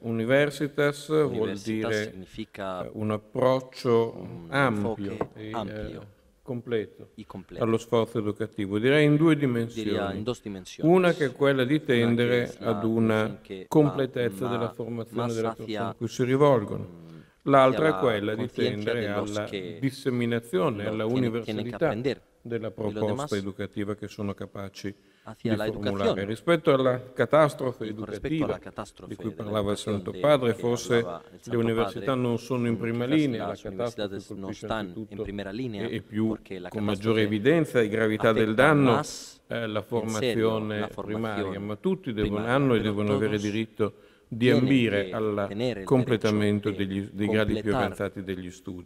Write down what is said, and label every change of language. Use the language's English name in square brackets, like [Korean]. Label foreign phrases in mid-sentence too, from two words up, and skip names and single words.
[Italian] Universitas vuol dire un approccio ampio e completo allo sforzo educativo, direi in due dimensioni. Una che è quella di tendere ad una completezza della formazione delle persone a cui si rivolgono. L'altra è quella di tendere alla disseminazione, alla universalità della proposta educativa che sono capaci [Spanish] hacia la educación. [Italian] Rispetto alla catastrofe educativa di cui parlava il Santo Padre, forse le università non sono in prima linea, la catastrofe colpisce anzitutto e più con maggiore evidenza e gravità del danno la formazione primaria, ma tutti hanno e devono avere diritto di ambire al completamento dei gradi più avanzati degli studi.